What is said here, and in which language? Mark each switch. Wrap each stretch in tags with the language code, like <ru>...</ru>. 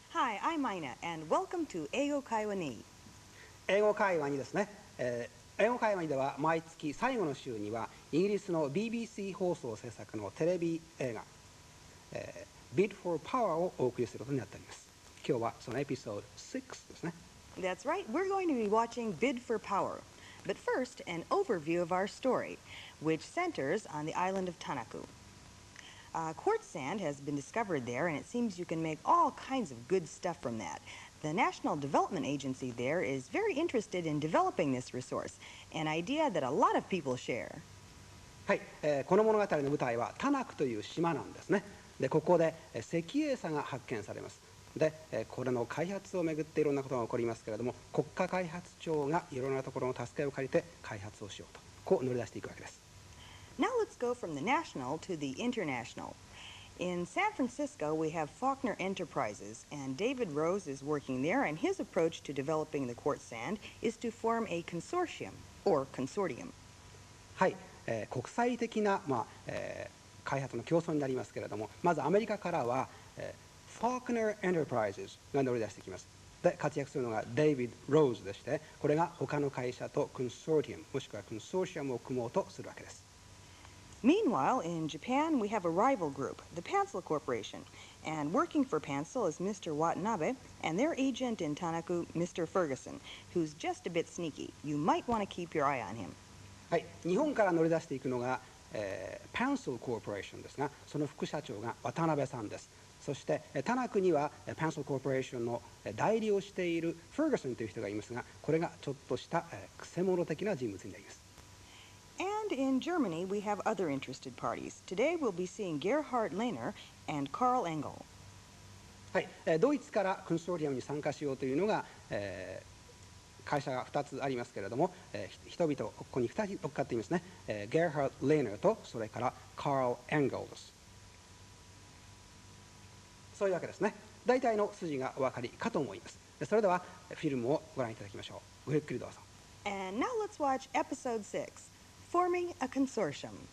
<en>Hi, I'm Ina, and welcome to 英語会話Ⅱ。</en> <ja>英語会話にですね、英語会話にでは毎月最後の週にはイギリスの BBC 放送制作のテレビ映画、Bid for Power をお送りすることになっております。今日はそのエピソード6ですね。</ja> <en>That's right, we're going to be watching Bid for Power. But first, an overview of our story, which centers on the island of Tanaku. Quartz sand has been discovered there, and it seems you can make all kinds of good stuff from that. The National Development Agency there is very interested in developing this resource, an idea that a lot of people share.</en> <ja>はい、この物語の舞台はタナクという島なんですね。で、ここで石英砂が発見されます。で、これの開発をめぐっていろんなことが起こりますけれども、国家開発庁がいろんなところの助けを借りて開発をしようと、こう乗り出していくわけです。</ja> <en>Now let's go from the national to the international. In San Francisco, we have Faulkner Enterprises, and David Rose is working there, and his approach to developing the quartz sand is to form a consortium, or consortium.</en> <ja>はい、国際的な、開発の競争になりますけれども、まずアメリカからは、Faulkner Enterprises が乗り出してきます。で、活躍するのがデイビッド・ローズでして、これが他の会社とコンソーティアム、もしくはコンソーシアムを組もうとするわけです。</ja> <en>Meanwhile, in Japan, we have a rival group, the Pansel Corporation, and working for Pansel is Mr. Watanabe and their agent in Tanaku, Mr. Ferguson, who's just a bit sneaky. You might want to keep your eye on him.</en> <ja>はい、日本から乗り出していくのが、Pansel Corporation ですが、その副社長が渡辺さんです。そしてタナクにはPansel Corporationの代理をしているフェルガソンという人がいますが、これがちょっとしたくせ者的な人物になります。</ja> <en>And in Germany, we have other interested parties. Today, we'll be seeing Gerhard Lehner and Karl Engel.</en> <ja>はい、ドイツからコンソーティアムに参加しようというのが、会社が2つありますけれども、人々ここに2人乗っかっていますね。ゲルハード・レーナーとそれからカール・エンゲルです。そういうわけですね。大体の筋がお分かりかと思います。それではフィルムをご覧いただきましょう。ごゆっくりどうぞ。</ja> <en>And now let's watch episode 6, Forming a Consortium.</en>